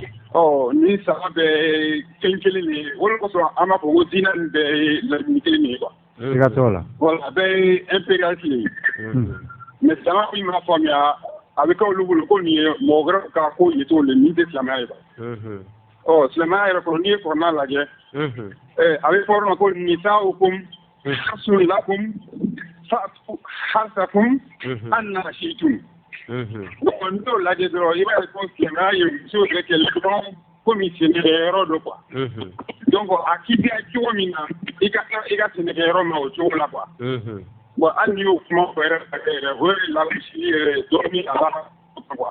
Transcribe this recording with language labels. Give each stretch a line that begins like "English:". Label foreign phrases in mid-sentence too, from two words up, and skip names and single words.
Bambara: Ni saba bɛɛ kelen kelen de ye o de kosɔn an b'a fɔ ko diinɛ nin bɛɛ ye laɲini kelen de ye quoi. Siga t'o la. Voilà, a bɛɛ ye impérialisme ye. Mais silamɛya min m'a faamuya a bɛ kɛ olu bolo ko nin ye mɔgɔ wɛrɛw ka ko ye cogo le nin tɛ silamɛya ye quoi. Silamɛya yɛrɛ kɔnɔ n'i ye kɔrɔna lajɛ. A bɛ fɔ o ma ko
Arabic: نساؤكم حرث لكم فأتوا حرثكم أنى شئتم.
Bambara: N'i y'o lajɛ dɔrɔn i b'a ye ko silamɛya ye muso yɛrɛ kɛlɛ dɔrɔn komi sɛnɛkɛyɔrɔ don quoi. Donc a kiiriya cogo min na i ka sɛnɛkɛyɔrɔ ma o cogo la quoi. Bon hali n'i y'o kuma fɔ yɛrɛ o ye lagosi yɛrɛ dɔɔni a la quoi.